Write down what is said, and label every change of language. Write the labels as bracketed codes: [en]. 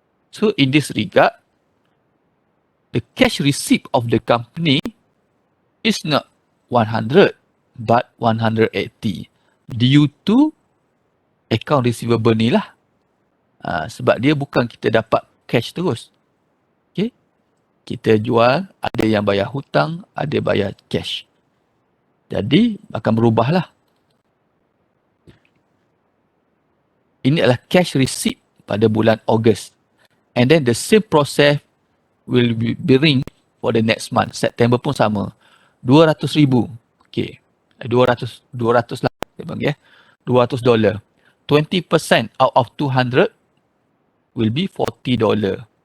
[en] So, in this regard, the cash receipt of the company is not 100 but 180 due to account receivable [ms] ni lah. Sebab dia bukan kita dapat cash terus. Okay. Kita jual, ada yang bayar hutang, ada bayar cash. Jadi akan berubah lah. Ini adalah cash receipt pada bulan Ogos. [en] And then the same process will be ring for the next month. [ms] September pun sama. 200,000. Okay. 200 lah. Saya panggil $200. [en] 20% out of 200 will be $40.